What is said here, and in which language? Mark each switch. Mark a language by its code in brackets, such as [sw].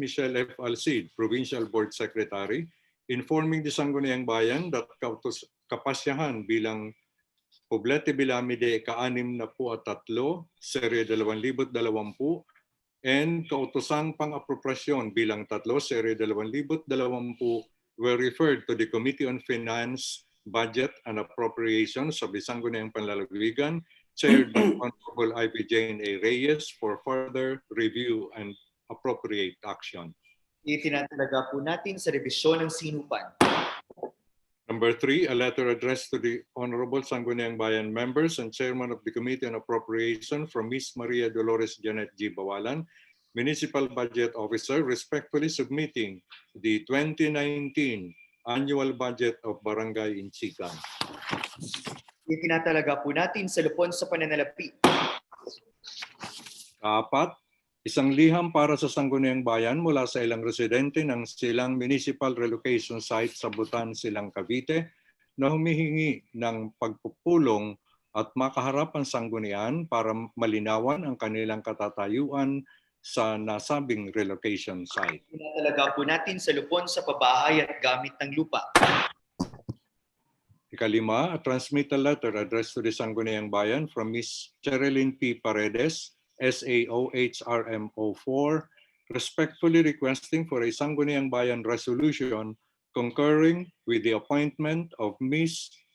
[en] Michelle F. Alcid, Provincial Board Secretary, informing the Sangguniang Bayan that [tl] kapasyahan bilang Poblete Bilamide ka-6 na po at 3, serye 2020, [en] and [tl] kautosang pang-aproprasyon bilang 3, serye 2020 [en] were referred to the Committee on Finance, Budget and Appropriations of the Sangguniang Panlalawigan, chaired by Honorable Ivy Jane A. Reyes for further review and appropriate action. [tl] Itinatalaga po natin sa revisyon ng sinupan. [en] Number 3, a letter addressed to the Honorable Sangguniang Bayan members and Chairman of the Committee on Appropriation from Ms. Maria Dolores Janet G. Bawalan, Municipal Budget Officer, respectfully submitting the 2019 annual budget of Barangay Inchigan. [tl] Itinatalaga po natin sa lupon sa pananalapi. 4, isang liham para sa Sangguniang Bayan mula sa ilang residente ng Silang Municipal Relocation Site sa Butan, Silang, Cavite na humihingi ng pagpupulong at makaharap ang sanggunian para malinawan ang kanilang katatayuan sa nasabing relocation site. Tinatalaga po natin sa lupon sa pabahay at gamit ng lupa. [en] 5, a transmittal letter addressed to the Sangguniang Bayan from Ms. Cherilyn P. Paredes, SAOHRMO4, respectfully requesting for a Sangguniang Bayan resolution concurring with the appointment of Ms.